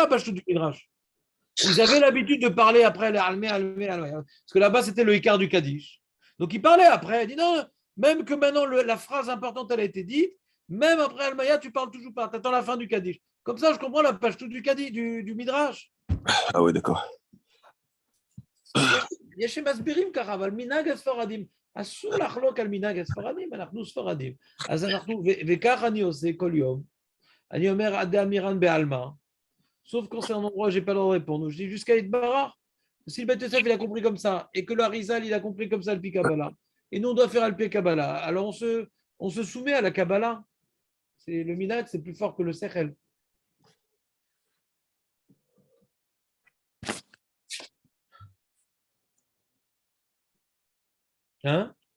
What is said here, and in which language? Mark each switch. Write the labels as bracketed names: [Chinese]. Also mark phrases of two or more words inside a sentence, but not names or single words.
[French] ça la Pashtout du Midrash. Ils avaient l'habitude de parler après les Almaya. Parce que là-bas, c'était le Icar du Kaddish. Donc il parlait après. Il dit non, même que maintenant, la phrase importante, elle a été dite, même après Almaya, tu parles toujours pas. Tu attends la fin du Kaddish. Comme ça, je comprends la Pashtout du Kaddish, du Midrash. Ah ouais, d'accord. [Hebrew] יש שמסבירים ככה, אבל מנהג הספרדים, אסור לחלוק על מנהג הספרדים, אנחנו ספרדים. אז אנחנו, וכך אני עושה כל יום, אני אומר עד אמירן בעלמא, [French] sauf quand c'est un endroit où je n'ai pas le droit de répondre. Je dis jusqu'à Itbarach, si le Beth Yosef il a compris comme ça, et que le Harizal il a compris comme ça le Kabbalah, et nous on doit faire le Kabbalah, alors on se soumet à la Kabbalah. Le minhag, c'est plus fort que le Sechel. Hein?